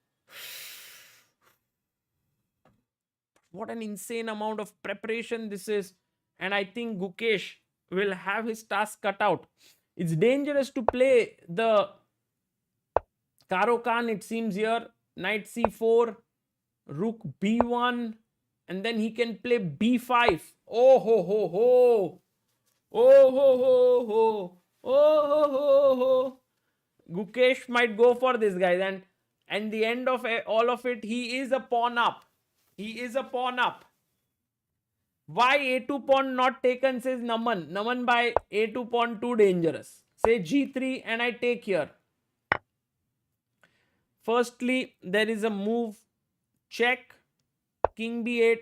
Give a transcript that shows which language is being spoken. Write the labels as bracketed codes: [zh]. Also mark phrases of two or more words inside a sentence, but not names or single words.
[en] What an insane amount of preparation this is. And I think Gukesh will have his task cut out. It's dangerous to play the Karo Khan, it seems here. Knight c4, rook b1, and then he can play b5. Oh ho ho ho. Oh ho ho ho. Oh ho ho ho. Gukesh might go for this, guys. And the end of all of it, he is a pawn up. He is a pawn up. Why a2 pawn not taken, says Naman. Naman, by a2 pawn too dangerous. Say g3 and I take here. Firstly, there is a move, check, king b8.